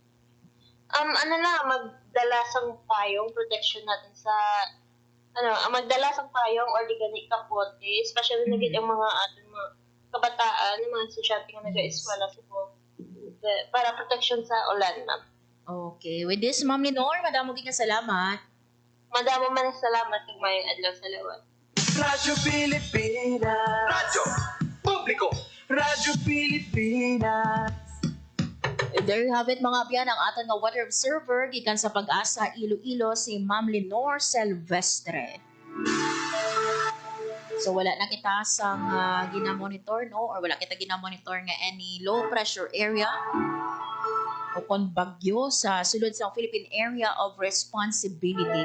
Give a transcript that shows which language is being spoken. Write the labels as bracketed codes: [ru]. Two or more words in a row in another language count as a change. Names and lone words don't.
[hil] Magdala sang payong protection natin sa magdala sang payong or di gani kapote, especially na gid ang mga aton mga kabataan, mga estudyante nga nag-eskwela subong para protection sa ulan ma'am. [en] Okay, with this [hil] Ma'am Lenore, madamo gid nga salamat. Madamo man salamat kag mayong adlaw sa lawat. Radyo Pilipinas. Radyo Publiko. Radyo Pilipinas. [en] There you have it [hil] mga biyan, ang aton nga [en] weather observer [hil] gikan sa Pag-asa Iloilo si Ma'am Lenore Silvestre. So wala na kita sa ginamonitor no or wala kita ginamonitor nga any [en] low pressure area [hil] o kon bagyo sa sulod sa Philippine Area of Responsibility.